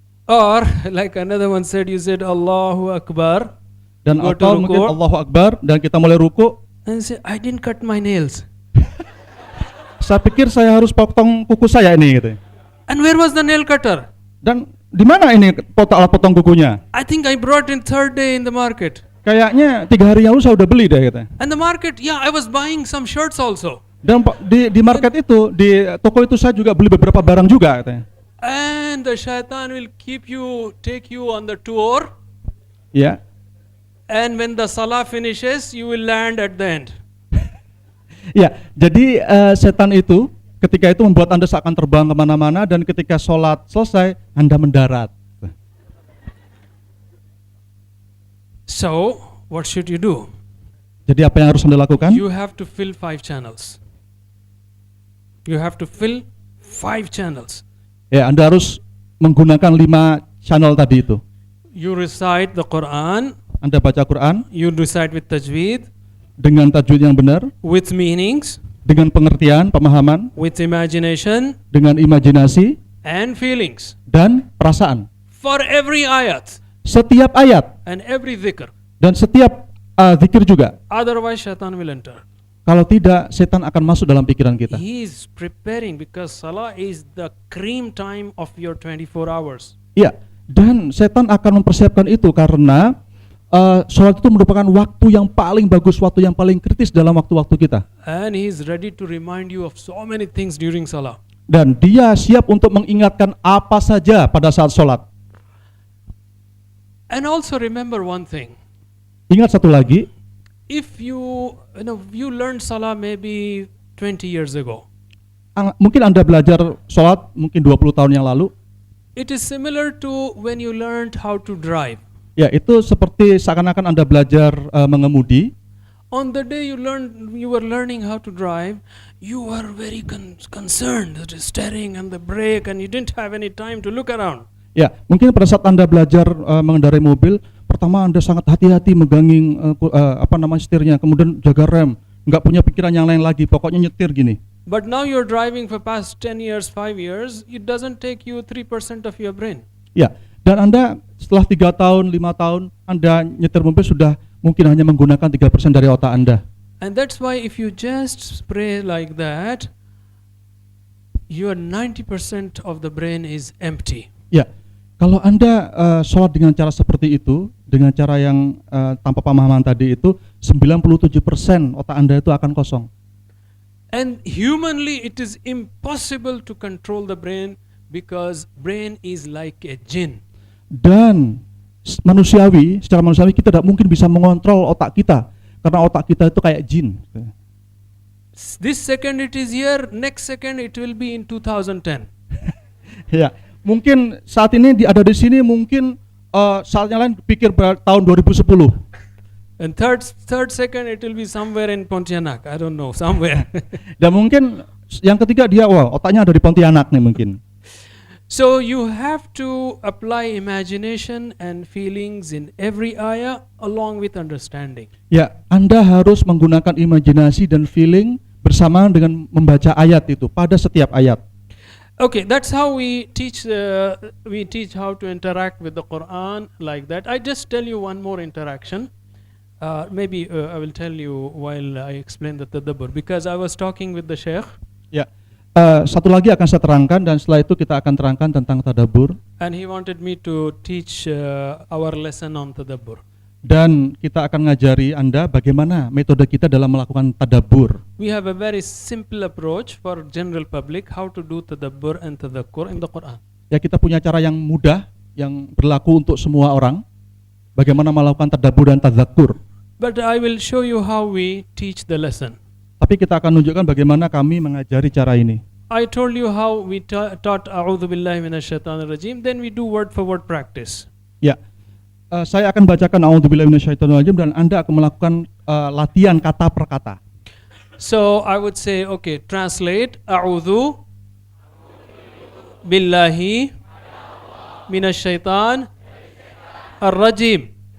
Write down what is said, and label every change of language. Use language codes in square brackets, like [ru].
[en] Or like another one said, you said [ar] Allahu Akbar [id] Dan [en] Go to [id] atau mungkin ruku'. [ar] Allahu Akbar [id] dan kita mulai ruku. [en] and say, I didn't cut my nails. [id] Saya pikir saya harus potong kuku saya ini gitu. [en] And where was the nail cutter? [id] Dan di mana ini alat potong kukunya? [en] I think I brought in third day in the market. [id] Kayaknya 3 hari yang lalu saya udah beli deh gitu. [en] And the market, yeah, I was buying some shirts also. [id] Dan di market itu, di toko itu saya juga beli beberapa barang juga katanya. [en] And the shaitan will take you on the tour. [id] Ya. [en] And when the salah finishes, you will land at the end. [id] Ya, jadi setan itu ketika itu membuat Anda seakan terbang kemana-mana dan ketika sholat selesai Anda mendarat. [en] So, what should you do? [id] Jadi apa yang harus Anda lakukan? [en] You have to fill 5 channels. You have to fill 5 channels. [id] Ya, Anda harus menggunakan 5 channel tadi itu. [en] You recite the Quran. [id] Anda baca Quran [en] You recite with tajweed, [id] dengan tajwid yang benar, [en] with meanings, [id] dengan pengertian, pemahaman, [en] with imagination [id] dengan imajinasi [en] and feelings. [id] dan perasaan. [en] For every ayat [id] Setiap ayat [en] and every dhikr. [id] dan setiap zikir juga. [en] Otherwise, shaitan will enter. [id] Kalau tidak, setan akan masuk dalam pikiran kita. [en] He is preparing because salah is the cream time of your 24 hours. [id] Iya, dan setan akan mempersiapkan itu karena sholat itu merupakan waktu yang paling bagus, waktu yang paling kritis dalam waktu-waktu kita. [en] And he is ready to remind you of so many things during salah. [id] Dan dia siap untuk mengingatkan apa saja pada saat sholat. [en] And also remember one thing. [id] Ingat satu lagi, [en] If you learned salah maybe 20 years ago. [id] mungkin Anda belajar sholat mungkin 20 tahun yang lalu. [en] It is similar to when you learned how to drive. [id] Ya, itu seperti seakan-akan Anda belajar mengemudi. [en] On the day you were learning how to drive, you were very concerned, the steering and the brake, and you didn't have any time to look around. [id] Ya, mungkin pada saat Anda belajar mengendarai mobil, pertama Anda sangat hati-hati megangin setirnya, kemudian jaga rem, nggak punya pikiran yang lain lagi, pokoknya nyetir gini. [en] But now you're driving for past 10 years, 5 years, it doesn't take you 3% of your brain. [id] Ya, dan Anda setelah 3 tahun, 5 tahun, Anda nyetir mobil sudah mungkin hanya menggunakan 3% dari otak Anda. [en] And that's why if you just pray like that, your 90% of the brain is empty. [id] Ya, kalau Anda sholat dengan cara seperti itu, dengan cara yang tanpa pemahaman tadi itu, 97% otak Anda itu akan kosong. [en] And humanly it is impossible to control the brain because brain is like a jinn. [id] Dan secara manusiawi kita tidak mungkin bisa mengontrol otak kita karena otak kita itu kayak jin. [en] This second it is here, next second it will be in 2010. [id] Ya, mungkin saat ini ada di sini, mungkin saatnya lain pikir tahun 2010. [en] And third second it will be somewhere in Pontianak. I don't know, somewhere. [id] Dan mungkin yang ketiga dia otaknya ada di Pontianak nih mungkin. [en] So you have to apply imagination and feelings in every ayah along with understanding. [id] Ya, Anda harus menggunakan imajinasi dan feeling bersamaan dengan membaca ayat itu pada setiap ayat. [en] Okay, that's how we teach how to interact with the Quran like that. I just tell you one more interaction. Maybe I will tell you while I explain the tadabbur because I was talking with the Sheikh. [id] Ya, satu lagi akan saya terangkan dan setelah itu kita akan terangkan tentang tadabbur. [en] And he wanted me to teach our lesson on tadabbur. [id] Dan kita akan ngajari Anda bagaimana metode kita dalam melakukan tadabbur. [en] We have a very simple approach for general public how to do tadabbur and tadakkur in the Quran. [id] Ya, kita punya cara yang mudah yang berlaku untuk semua orang. Bagaimana melakukan tadabbur dan tadakkur. [en] But I will show you how we teach the lesson. [id] Tapi kita akan menunjukkan bagaimana kami mengajari cara ini. [en] I told you how we taught [ar] A'udhu Billahi Minasyaitanir Rajim, [en] then we do word for word practice. [id] Ya, saya akan bacakan [ar] A'udzubillahi minasyaitonirrajim [id] dan Anda akan melakukan latihan kata per kata. [en] So I would say, okay, translate [ar] A'udhu Billahi Minasyaitan Ar-Rajim.